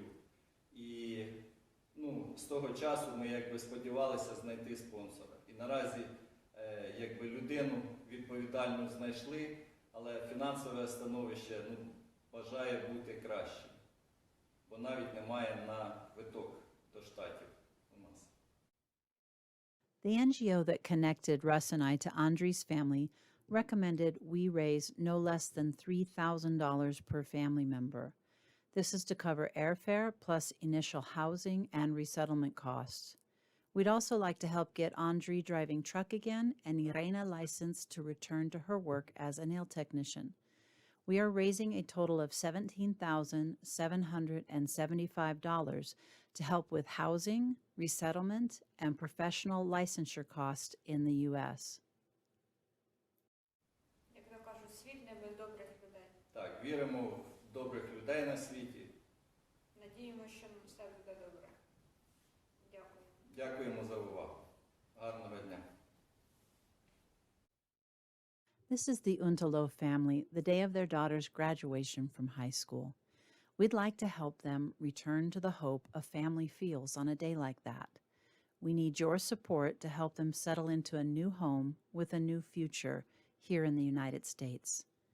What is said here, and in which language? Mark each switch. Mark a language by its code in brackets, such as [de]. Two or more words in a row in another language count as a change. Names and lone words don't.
[uk] І з того часу ми якби сподівалися знайти спонсора. І наразі якби людину відповідальну знайшли, але фінансове становище бажає бути кращим. Бо навіть немає на квиток до Штатів у нас. [en] The NGO that connected Russ and I to Andri's family recommended we raise no less than $3,000 per family member. This is to cover airfare plus initial housing and resettlement costs. We'd also like to help get Andri driving truck again and Irena licensed to return to her work as a nail technician. We are raising a total of $17,775 to help with housing, resettlement, and professional licensure costs in the U.S. [uk] Як то кажуть, світ не без добрих людей. Так, віримо в добрих людей на світі. Надіємося, що все буде добре. Дякую. Дякуємо за увагу. Гарного дня. [en] This is the Untalo family, the day of their daughter's graduation from high school. We'd like to help them return to the hope a family feels on a day like that. We need your support to help them settle into a new home with a new future here in the United States.